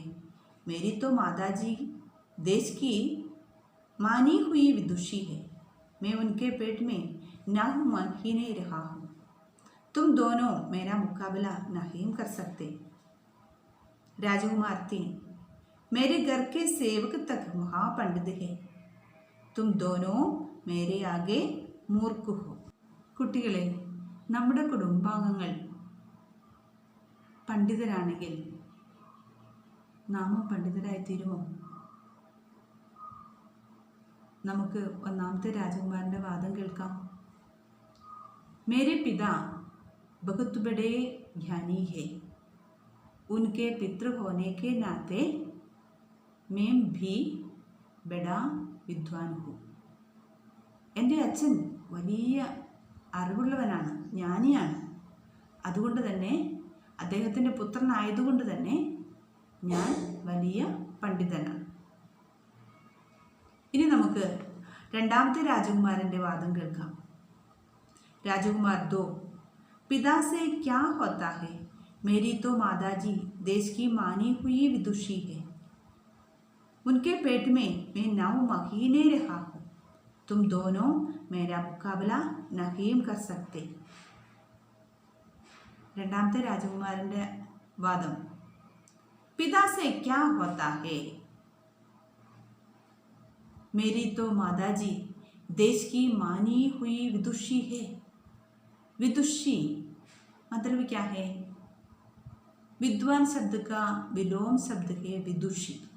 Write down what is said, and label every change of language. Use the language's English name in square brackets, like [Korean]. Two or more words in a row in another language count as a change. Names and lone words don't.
[Hindi] मेरी तो माताजी देश की मानी हुई विदुषी है, मैं उनके पेट में 9 महीने रहा हूँ. तुम दोनों मेरा मुकाबला नहीं कर सकते. राजकुमार 3, मेरे घर के सेवक तक महापंडित है, तुम दोनों मेरे आगे मूर्ख हो. [Malayalam] കുട്ടികളെ, നമ്മുടെ കുടുംബാംഗങ്ങൾ പണ്ഡിതരാണെങ്കിൽ നാമും പണ്ഡിതരായിത്തീരുമോ? നമുക്ക് ഒന്നാമത്തെ രാജകുമാരൻ്റെ വാദം കേൾക്കാം. [Hindi] मेरे पिता बहुत बड़े ज्ञानी है, उनके पितृ होने के नाते मैं भी बड़ा विद्वान हूँ. [Malayalam] എൻ്റെ അച്ഛൻ വലിയ അറിവുള്ളവനാണ്, ജ്ഞാനിയാണ്. അതുകൊണ്ട് തന്നെ അദ്ദേഹത്തിൻ്റെ പുത്രനായതുകൊണ്ട് തന്നെ ഞാൻ വലിയ പണ്ഡിതനാണ്. ഇനി നമുക്ക് രണ്ടാമത്തെ രാജകുമാരൻ്റെ വാദം കേൾക്കാം. [Hindi] राजकुमार 2, पिता से क्या होता है? मेरी तो माताजी देश की मानी हुई विदुषी है, उनके पेट में मैं 9 महीने रहा हूँ. तुम दोनों मेरा मुकाबला नहीं कर सकते. [Malayalam] രണ്ടാമത്തെ രാജകുമാരൻ്റെ വാദം. [Hindi] पिता से क्या होता है? मेरी तो माताजी देश की मानी हुई विदुषी है. विदुषी मतलब क्या है? विद्वान शब्द का विलोम शब्द है विदुषी.